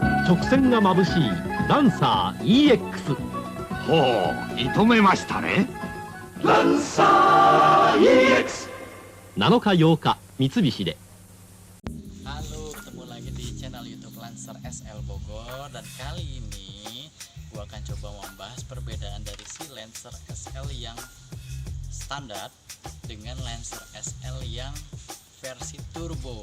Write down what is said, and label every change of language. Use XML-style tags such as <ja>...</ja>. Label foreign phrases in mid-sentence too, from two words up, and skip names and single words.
<ja>直線が眩しいランサー EX。ほう、射止めましたね。ランサー EX。 7日8日三菱で。</ja> <id>Halo, ketemu lagi di channel YouTube Lancer SL Bogor. Dan kali ini gua akan coba membahas perbedaan dari si Lancer SL yang standar dengan Lancer SL yang versi turbo.</id>